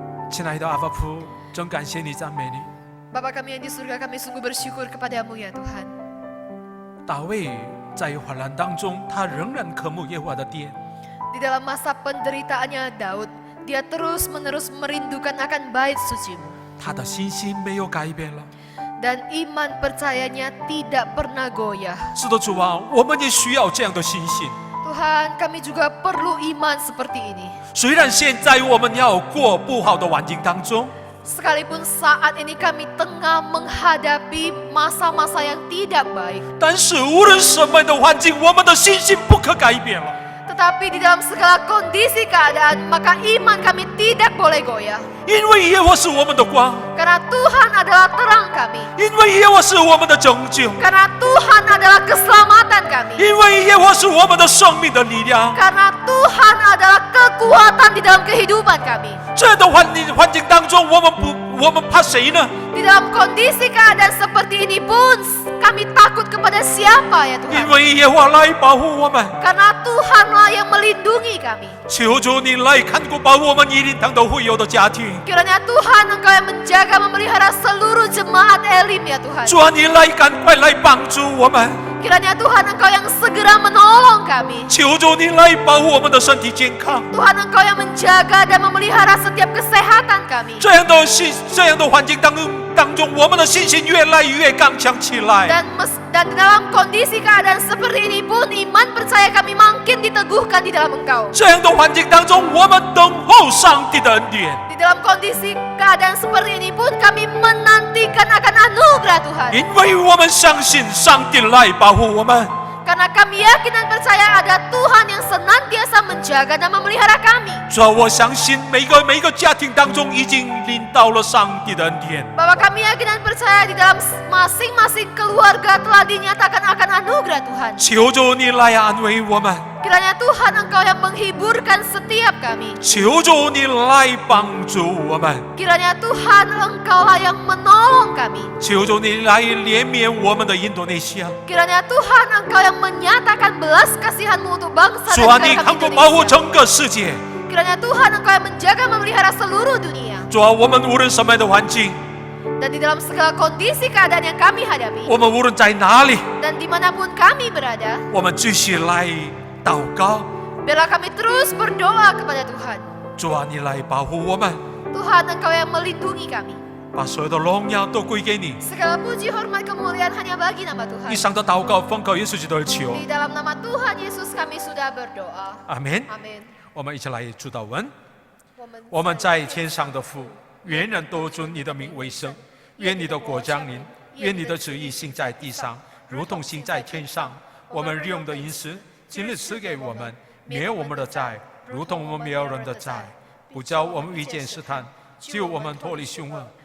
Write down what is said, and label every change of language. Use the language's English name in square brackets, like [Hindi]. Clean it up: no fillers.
[Chinese] 亲爱的阿爸父，真感谢你，赞美你。 [Indonesian] Bapa kami yang di surga, kami sungguh bersyukur kepadamu ya Tuhan. [Chinese] 大卫在患难当中，他仍然渴慕耶和华的殿。 [Indonesian] Di dalam masa penderitaannya Daud, dia terus-menerus merindukan akan bait suci-Mu. [Chinese] 他的信心没有改变了。 [Indonesian] Dan iman percayanya tidak pernah goyah. [Chinese] 是的，主啊，我们也需要这样的信心。 [Indonesian] Tuhan, kami juga perlu iman seperti ini. [Chinese] 虽然现在我们要过不好的环境当中， [Indonesian] Sekalipun saat ini kami tengah menghadapi masa-masa yang tidak baik, [Chinese] 但是无论什么样的环境，我们的信心不可改变了。 [Indonesian] tetapi di dalam segala kondisi keadaan, maka iman kami tidak boleh goyah. [Chinese] 因为耶和华是我们的光， [Indonesian] Karena Tuhan adalah terang kami. [Chinese] 因为耶和华是我们的拯救， [Indonesian] Karena Tuhan adalah keselamatan kami. [Chinese] 因为耶和华是我们的生命的力量。 [Indonesian] Karena Tuhan adalah kekuatan di dalam kehidupan kami. [Chinese] 这样的环境当中，我们怕谁呢？ [Indonesian] Di dalam kondisi keadaan seperti ini pun kami takut kepada siapa ya [Chinese] 因 [Indonesian] Tuhan? [Chinese] 为耶和华来保护我们。 [Indonesian] Karena Tuhanlah yang melindungi kami. [Chinese] 求主你来看顾保护我们一灵堂的会友的家庭。 [Indonesian] Kiranya Tuhan Engkau yang menjaga memelihara seluruh jemaat Elim ya Tuhan. [Chinese] 主啊，你来赶快来帮助我们。 [Indonesian] Kiranya Tuhan Engkau yang segera menolong kami. [Chinese] 求主你来保护我们的身体健康。 [Indonesian] Tuhan Engkau yang menjaga dan memelihara setiap kesehatan kami. [Chinese] 这样的环境当中，我们的信心越来越刚强起来。 [Indonesian] Dan dalam kondisi keadaan seperti ini pun iman percaya kami makin diteguhkan di dalam Engkau. [Chinese] 这样的环境当中，我们等候上帝的恩典。 [Indonesian] Di dalam kondisi keadaan seperti ini pun kami menantikan akan anugerah Tuhan. [Chinese] 因为我们相信上帝来保护我们。 [Indonesian] Karena kami yakin dan percaya ada Tuhan yang senantiasa menjaga dan memelihara kami. [Chinese] 主啊，我相信每一个家庭当中已经领到了上帝的恩典。 [Indonesian] Bahwa kami yakin dan percaya di dalam masing-masing keluarga telah dinyatakan akan anugerah Tuhan. [Chinese] 求主你来安慰我们， [Indonesian] Kiranya Tuhan Engkau yang menghiburkan setiap kami. [Chinese] 求主你来帮助我们， [Indonesian] Kiranya Tuhan Engkaulah yang menolong kami. [Chinese] 求主你来怜悯我们的印度内西亚。 [Indonesian] Kiranya Tuhan Engkau yang menyatakan belas kasihan-Mu untuk bangsa [Chinese] 主啊， [Indonesian] dan [Chinese] 你 [Indonesian] negara [Chinese] 看 [Indonesian] kami [Chinese] 顾保护 [Indonesian] Indonesia. [Chinese] 整个世界。 [Indonesian] Kiranya Tuhan Engkau yang menjaga memelihara seluruh dunia. [Chinese] 主啊，我们无论什么样的环境， [Indonesian] Dan di dalam segala kondisi keadaan yang kami hadapi, [Chinese] 我们无论在哪里， [Indonesian] dan dimanapun kami berada, [Chinese] 我们继续来祷告。 [Indonesian] biarlah kami terus berdoa kepada Tuhan. [Chinese] 主啊，你来保护我们， [Indonesian] Tuhan Engkau yang melindungi kami. [Chinese] 把所有的荣耀都归给你。 [Indonesian] Segala puji, hormat, kemuliaan hanya bagi nama Tuhan. [Chinese] 以上的祷告奉靠耶稣基督而求， [Indonesian] Di dalam nama Tuhan Yesus kami sudah berdoa. [Chinese] 阿门。 [Indonesian] Amin. [Chinese] 我们一起来祝祷文。 Woman 我们在天上的父，愿人都尊你的名为圣。愿你的国降临，愿你的旨意行在地上，如同行在天上。我们日用的饮食，今日赐给我们，免我们的债，如同我们免人的债，不叫我们遇见试探，救我们脱离凶恶。